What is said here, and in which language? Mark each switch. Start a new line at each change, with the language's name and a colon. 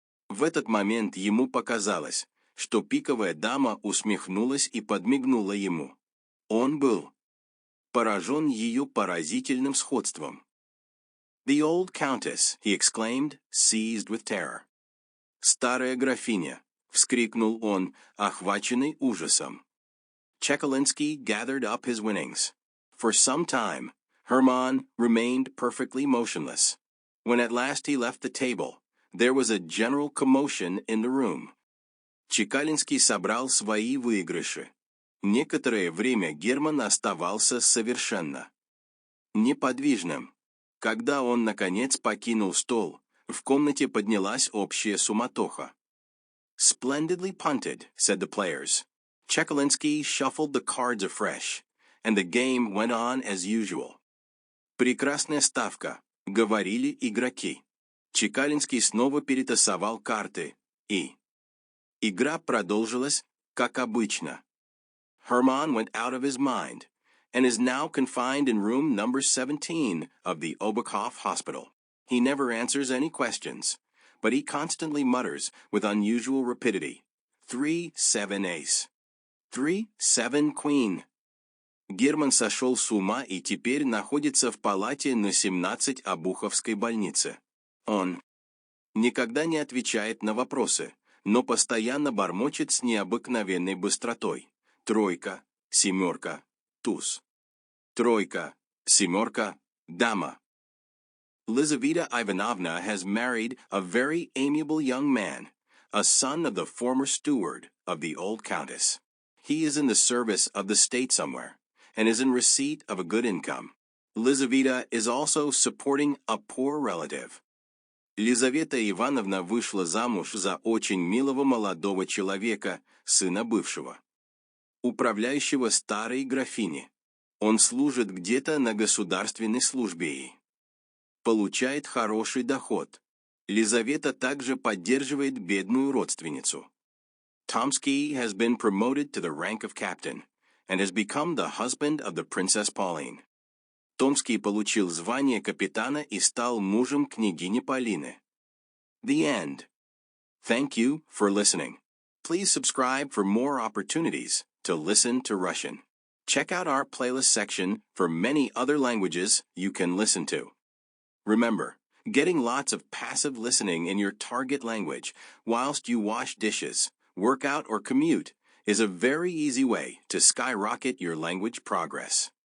Russian: В этот момент ему показалось, что пиковая дама усмехнулась и подмигнула ему. Он был поражен ее поразительным сходством.
English: «The old countess!» he exclaimed, seized with terror.
Russian: «Старая графиня!» — вскрикнул он, охваченный ужасом.
English: Chekalinsky gathered up his winnings. For some time, Herman remained perfectly motionless. When at last he left the table, there was a general commotion in the room.
Russian: Чекалинский собрал свои выигрыши. Некоторое время Герман оставался совершенно неподвижным. Когда он, наконец, покинул стол, в комнате поднялась общая суматоха.
English: «Splendidly punted», said the players. Chekalinsky shuffled the cards afresh, and the game went on as usual.
Russian: «Прекрасная ставка», — говорили игроки. Чекалинский снова перетасовал карты, и игра продолжилась, как обычно.
English: Herman went out of his mind, and is now confined in room number 17 of the Obukhov Hospital. He never answers any questions, but he constantly mutters with unusual rapidity, 3-7 ace, 3-7 queen.
Russian: Герман сошел с ума и теперь находится в палате на 17 Обуховской больнице. Он никогда не отвечает на вопросы, но постоянно бормочет с необыкновенной быстротой. Тройка, семерка, туз. Тройка, семерка, дама.
English: Lizaveta Ivanovna has married a very amiable young man, a son of the former steward of the old countess. He is in the service of the state somewhere, and is in receipt of a good income. Lizaveta is also supporting a poor relative.
Russian: Лизавета Ивановна вышла замуж за очень милого молодого человека, сына бывшего управляющего старой графини. Он служит где-то на государственной службе и получает хороший доход. Лизавета также поддерживает бедную родственницу.
English: Tomsky has been promoted to the rank of captain and has become the husband of the Princess Pauline.
Russian: Томский получил звание капитана и стал мужем княгини Полины.
English: The end. Thank you for listening. Please subscribe for more opportunities to listen to Russian. Check out our playlist section for many other languages you can listen to. Remember, getting lots of passive listening in your target language whilst you wash dishes, work out, or commute is a very easy way to skyrocket your language progress.